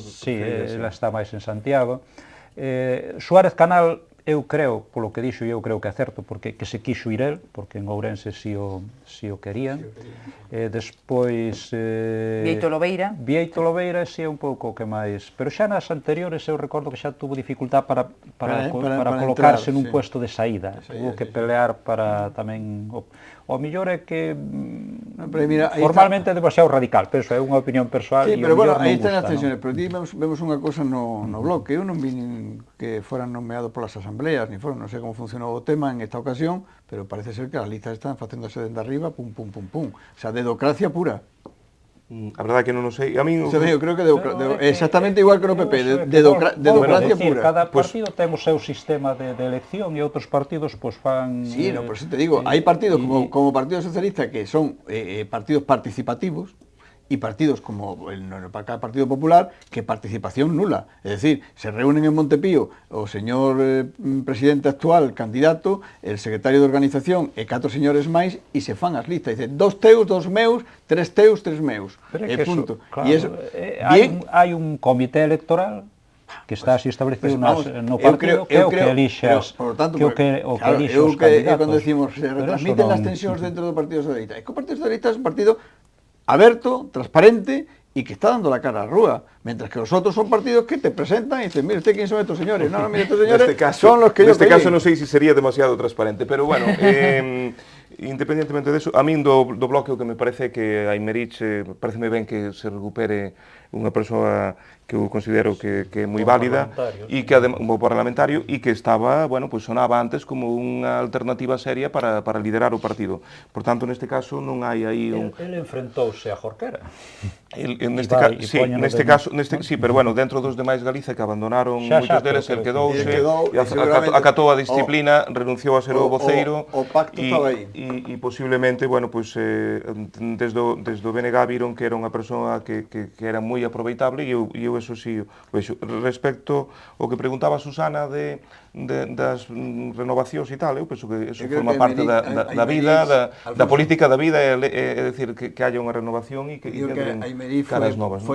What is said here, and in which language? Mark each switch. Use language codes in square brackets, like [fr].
[gl] Sí, ela está máis en Santiago. Suárez Canal, eu creo, polo que dixo, eu creo que acerto, porque que se quixo ir el, porque en Ourense si o querían. Despois... Bieito Lobeira. Bieito Lobeira si é un pouco que máis... Pero xa nas anteriores eu recordo que xa tuvo dificultad para colocarse nun puesto de saída. Tuvo que pelear para tamén... O mellor é que formalmente é demasiado radical, pero eso é unha opinión persoal. Sí, pero bueno, aí están as tensiones, pero aquí vemos unha cosa no bloque. Eu non vi que foran nomeados polas asambleas, ni foron, non sei como funcionou o tema en esta ocasión, pero parece ser que as listas están facéndose dende arriba, pum, pum, pum, pum. O sea, dedocracia pura. A verdade que non o sei. A mí eu creo que exactamente igual que no PP, dedocracia pura. Cada partido ten o seu sistema de elección e outros partidos pois fan... Sí, por eso te digo, hai partidos como Partido Socialista que son partidos participativos, [es] y partidos como el Partido Popular, [gl] que participación nula. Es decir, se reúnen en Montepío o señor presidente actual, candidato, el secretario de organización e 4 señores máis, e se fan as listas. Dicen, 2 teus, 2 meus, 3 teus, 3 meus. Punto. Hai un comité electoral que está así establecido no partido, que é o que elixas, que o que elixas os candidatos. Cando decimos, se retransmiten as tensións dentro do Partido Socialista. É que o Partido Socialista é un partido aberto, transparente [es] y que está dando la cara a la rúa, mientras que los otros son partidos que te presentan y dicen, mire usted quién son estos señores. No, mire, estos señores son los que yo [gl] neste caso non sei se sería demasiado transparente, pero bueno, independentemente de eso, a min do bloque o que me parece que a Imerich pareceme ben que se recupere unha persoa que eu considero que é moi válida e que como parlamentario e que estaba, bueno, pues sonaba antes como unha alternativa seria para liderar o partido. Por tanto, neste caso non hai aí un... Ele enfrentouse a Jorquera. Neste caso, sí, pero bueno, dentro dos demais Galiza que abandonaron moitos deles, el quedouse, acatou a disciplina, renunciou a ser o voceiro e posiblemente, bueno, pues desde o BNG viron que era unha persoa que era moi aproveitable e eu eso sí, respecto ao que preguntaba Susana das renovacións e tal, eu penso que eso forma parte da vida, da política da vida, é dicir, que haya unha renovación e que caras novas.